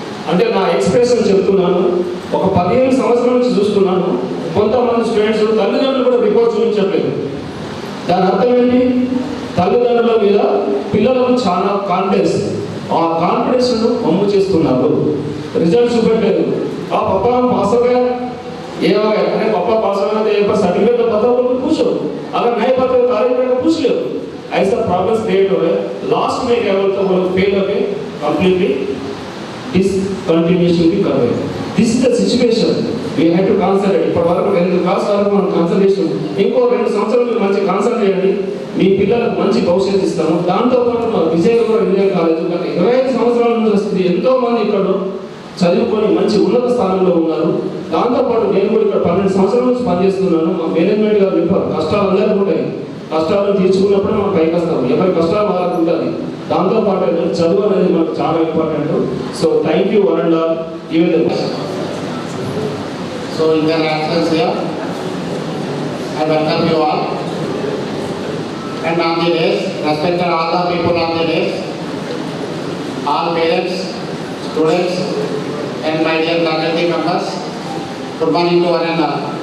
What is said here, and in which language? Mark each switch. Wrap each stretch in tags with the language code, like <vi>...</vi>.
<te>అంటే నా ఎక్స్ప్రెషన్ చెప్తున్నాను, ఒక 15 సంవత్సరాల నుంచి చూస్తున్నాను, కొంతమంది స్టూడెంట్స్ తల్లిదండ్రులు కూడా రిపోర్ట్ చూపించట్లేదు। దాని అర్థం ఏంటి, తల్లిదండ్రుల మీద పిల్లలకు చాలా కాన్ఫిడెన్స్, ఆ కాన్ఫిడెన్స్ అమ్ము చేస్తున్నారు, रिजल्ट చూపెట్టలేదు।</te> <hi>ఆ पापा हम पास हो गए, ये हो गया, अरे पापा पास हो गए तो एक बार सर्टिफिकेट तो बताओ, उनको पूछो, अगर नहीं पता तो कॉलेज में पूछ लो। ऐसा प्रॉब्लम्स क्रिएट हो गए, लास्ट में क्या बोलते हैं वो लोग फेल हो गए, कंप्लीटली डिसकंटिन्यूएशन भी कर रहे हैं।</hi> <en>This is the situation, we have to concentrate.</en> <te>ఇప్పుడు వరకు 2 క్లాస్ వరకు మనం కాన్సంట్రేషన్, ఇంకో 2 సంవత్సరాలు మీరు మంచి కాన్సంట్రేట్ చేయండి, మీ పిల్లలకు మంచి భవిష్యత్తు ఇస్తాము। దాంతో పాటు మా విజయనగరం ఇంజనీరింగ్ కాలేజ్ గత 25 సంవత్సరాల నుంచి వస్తుంది, ఎంతో మంది ఇక్కడ చదువుకొని మంచి ఉన్నత స్థానంలో ఉన్నారు। దాంతో పాటు నేను కూడా ఇక్కడ 12 సంవత్సరాల నుంచి పనిచేస్తున్నాను। మా మేనేజ్మెంట్ గారు చెప్పారు, కష్టాలు అందరికీ ఉంటాయి, కష్టాలను తీర్చుకున్నప్పుడు మనం పైకి వస్తాం, ఎవరి కష్టాలు వాళ్ళకు ఉంటుంది। దాంతో పాటు చదువు అనేది మనకు చాలా important.</te> <en>So thank you one and all, even the So in their absence here, I welcome you all. And on the days, respected all the people on the days, all parents, students, and my dear faculty members, good morning to one and all.</en>